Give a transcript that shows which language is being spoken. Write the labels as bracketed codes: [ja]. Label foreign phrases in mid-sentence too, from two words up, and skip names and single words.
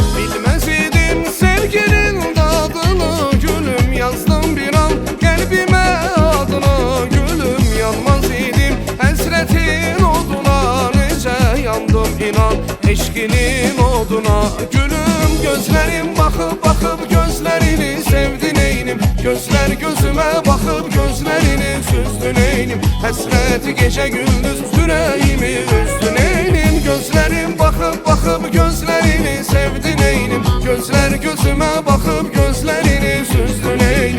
[az] Bilməz idim sevginin dadını, gülüm yazdım bir an qəlbimə adını. Gülüm yanmaz idim həsrətin oduna, necə yandım inan eşqinin oduna. [tr] Gülüm gözlerim bakıp bakıp gözlerini sevdi neynim, gözler gözüme bakıp gözlerini süzdü neynim. Hasreti gece gündüz yüreğimi üzdü neynim. Gözlerim bakıp bakıp gözlerini sevdi neynim, gözler gözüme bakıp gözlerini süzdü neynim.